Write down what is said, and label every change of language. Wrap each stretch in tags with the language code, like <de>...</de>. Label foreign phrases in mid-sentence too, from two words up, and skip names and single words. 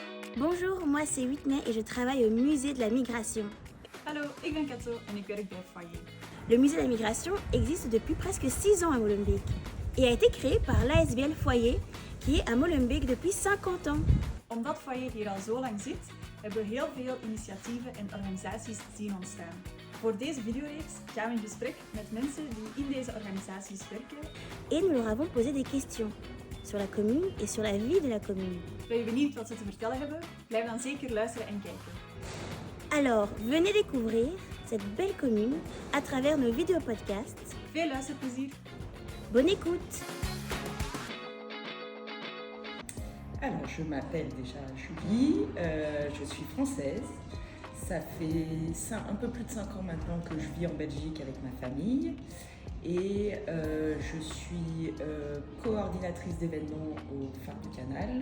<fr>Bonjour, moi c'est Whitney et je travaille au musée de la migration.</fr> <nl>Hallo, ik ben Katso en ik werk bij Foyer.</nl> <fr>Le musée de la migration existe depuis presque 6 ans à Molenbeek et a été créé par l'ASBL Foyer qui est à Molenbeek depuis 50 ans.</fr> <nl>Omdat Foyer hier al zo lang zit, hebben we heel veel initiatieven en organisaties zien ontstaan. Voor deze videoreeks gaan we in gesprek met mensen die in deze organisaties werken.</nl> <fr>Et nous leur avons posé des questions sur la commune et sur la vie de la commune.</fr> <nl>Ben je benieuwd wat ze te vertellen hebben? Blijf dan zeker luisteren en kijken.</nl> <fr>Alors, venez découvrir cette belle commune à travers nos vidéopodcasts.</fr> <nl>Veel luisterplezier!</nl> <fr>Bonne écoute! Alors, je m'appelle déjà Julie, je suis française. Ça fait un peu plus de 5 ans maintenant que je vis en Belgique avec ma famille et je suis coordinatrice d'événements au Phare du Canal.</fr>